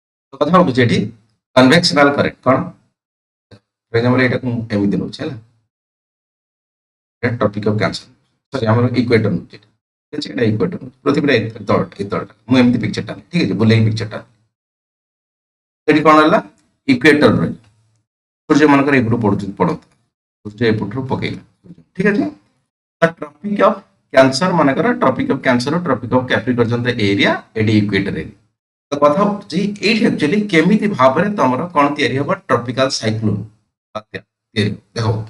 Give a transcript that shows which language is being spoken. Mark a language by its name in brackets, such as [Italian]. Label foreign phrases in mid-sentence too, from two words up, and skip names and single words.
[Odia] ତ କଥା ଉଠୁଛି ଏଠି [English] convectional current [Odia] କ'ଣ [English] for example [Odia] ଏଇଟାକୁ ମୁଁ ଏମିତି ନେଉଛି ହେଲା ଟପିକ୍ ଅଫ କ୍ୟାନ୍ସର ସରି ଆମର ଇକ୍ୱେଟର ନେଉଛି ଏଇଟା [Bangla] ঠিক আছে এটা ইকুয়েটর পৃথিবীটা এই তলটা [Odia] ମୁଁ ଏମିତି ପିକ୍ଚରଟା ଠିକ ଅଛି ବୁଲେଇ ପିକ୍ଚରଟା ସେଠି କ'ଣ ହେଲା ଇକ୍ୱେଟର ରହିଲା ସୂର୍ଯ୍ୟ ମାନଙ୍କର ଏପଟୁ ପଡୁଛନ୍ତି ପଡନ୍ତା ସୂର୍ଯ୍ୟ ଏପଟରୁ ପକେଇଲା ଠିକ ଅଛି ତ ଟ୍ରପିକ ଅଫ କ୍ୟାନ୍ସର ମାନଙ୍କର ଟ୍ରପିକ ଅଫ କ୍ୟାନ୍ସର ଟ୍ରପିକ ଅଫ କ୍ୟାପ୍ରିକର୍ଜନ ଏରିଆ ଏଠି ଇକ୍ୱେଟର ଏରିଆ ତ କଥା ହଉଛି ଏଇଠି ଆକ୍ଚୁଆଲି କେମିତି ଭାବରେ ତମର କ'ଣ ତିଆରି ହବ [English] tropical cyclone [Odia] ତିଆରି ଦେଖ